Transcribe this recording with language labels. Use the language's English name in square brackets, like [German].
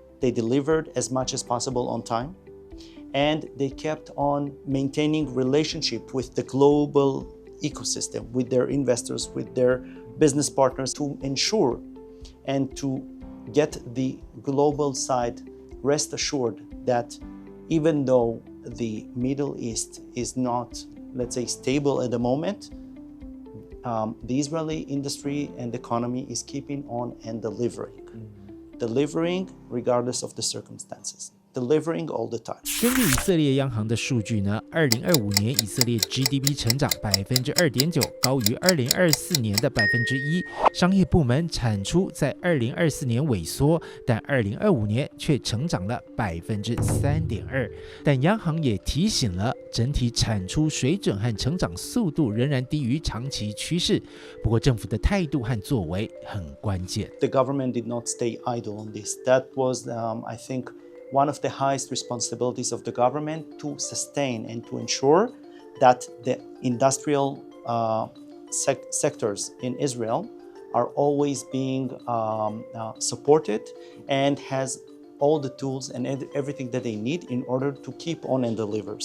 [English] They delivered as much as possible on time, and they kept on maintaining relationship with the global ecosystem, with their investors, with their business partners, to ensure and to get the global side rest assured that even though the Middle East is not, let's say, stable at the moment, the Israeli industry and economy is keeping on and delivering regardless of the circumstances, delivering all the time. [Chinese] 根据以色列央行的数据呢，2025年以色列 GDP 成长2.9%，高于2024年的1%。商业部门产出在2024年萎缩，但2025年却成长了3.2%。但央行也提醒了，整体产出水准和成长速度仍然低于长期趋势。不过政府的态度和作为很关键。 [English] The government did not stay idle on this. That was, I think, one of the highest responsibilities of the government to sustain and to ensure that the industrial sectors in Israel are always being supported and has all the tools and everything that they need in order to keep on and deliver.